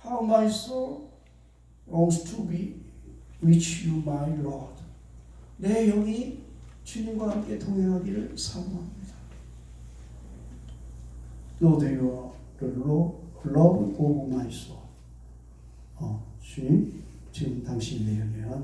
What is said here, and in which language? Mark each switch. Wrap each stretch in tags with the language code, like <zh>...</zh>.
<en>How my soul longs to be with you, my Lord.</en> <ko>내 영이 주님과 함께 동행하기를 사모합니다.</ko> <en>Lord, you are the love of my soul.</en> <ko>주님, 지금 당신이 내 영이에요.</ko>